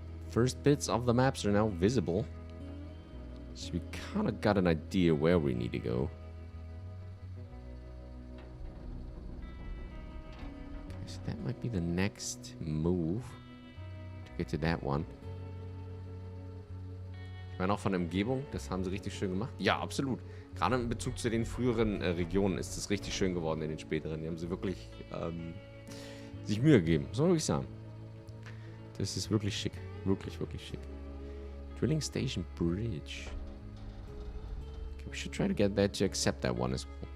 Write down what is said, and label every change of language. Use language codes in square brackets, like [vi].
[en] First bits of the maps are now visible. So we kind of got an idea where we need to go. Okay, so that might be the next move to get to that one. [de] Ich meine auch von der Umgebung, das haben sie richtig schön gemacht. Ja, absolut. Gerade in Bezug zu den früheren Regionen ist es richtig schön geworden in den späteren. Die haben sie wirklich sich Mühe gegeben, muss man wirklich sagen. Das ist wirklich schick. Wirklich, wirklich schick. [en] Drilling Station Bridge. Okay, we should try to get that to accept that one as well.